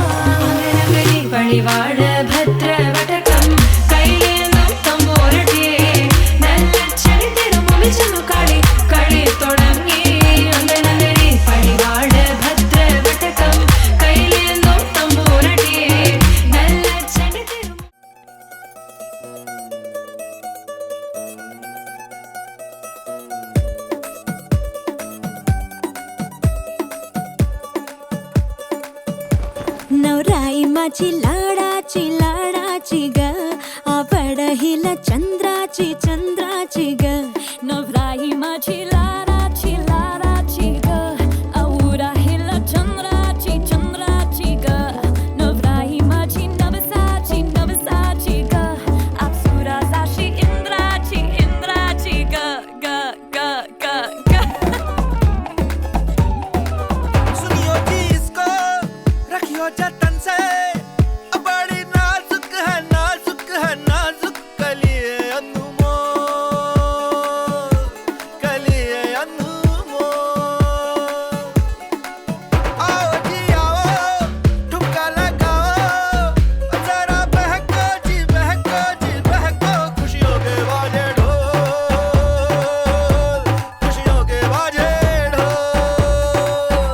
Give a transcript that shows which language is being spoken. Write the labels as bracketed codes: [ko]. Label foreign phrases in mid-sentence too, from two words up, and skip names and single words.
[ml] അങ്ങനങ്ങനെ പടിവാള ഭദ്രവടകം കൈലേന്തും തമ്പൂരട്ടിയെ നല്ല ചടിതിരും മുമ്പിൽ ചെന്നു കളി കളി തുടങ്ങി. അങ്ങനങ്ങനെ പടിവാള ഭദ്രവടകം കൈലേന്തും തമ്പൂരട്ടിയെ നല്ല ചടിതിരും [mr] नवराई माझी लाडाची ग आवड हिला चंद्राची ग नवराई माझी लाडाची ग आवडा हिला चंद्राची ग नवराई माझी नवसाची ग अप्सरा जाशी इंद्राची ग ग ग ग ग [hi] सुनियो जी इसको रखियो जतन से बड़ी नाजुक है नाजुक कलिए अनमोल आओ जी आओ ठुमका लगाओ जरा बहको जी बहको खुशियों के बाजे ढोल खुशियों के बाजे ढोल